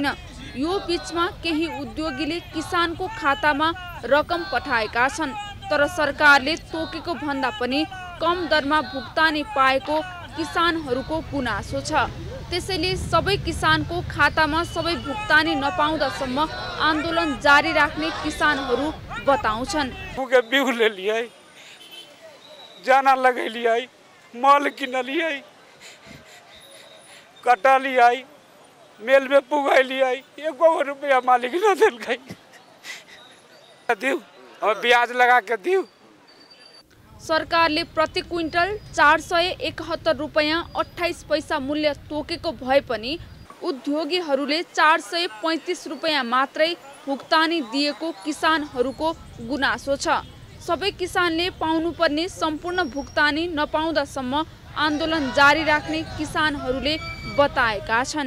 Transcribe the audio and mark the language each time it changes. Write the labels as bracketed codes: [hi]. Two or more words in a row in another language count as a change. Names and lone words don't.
[ne] यो बीचमा केही उद्योगीले किसानको खातामा रकम पठाएका छन्, तर सरकारले तोकेको भन्दा पनि कम दरमा भुक्तानी पाएको किसानहरूको गुनासो छ। त्यसैले सबै किसानको खातामा सबै भुक्तानी नपाउँदासम्म आन्दोलन जारी राख्ने किसानहरू बताउँछन्। [mai] बिउ ले लियै, जाना लगै लियै, मल किन लियै, कटा लियै, मेल में पुगाइ लियै, 1 रुपया मालिक न देलकै। दिउ अब ब्याज लगा के दिउ। [ne] सरकारले प्रति क्विन्टल 471 रुपैयाँ 28 पैसा मूल्य तोकेको भए पनि उद्योगीहरूले 435 रुपैयाँ मात्रै भुक्तानी दिएको किसानहरूको गुनासो छ। सबै किसानले पाउनुपर्ने सम्पूर्ण भुक्तानी नपाउँदासम्म आन्दोलन जारी राख्ने किसानहरूले बताएका छन्।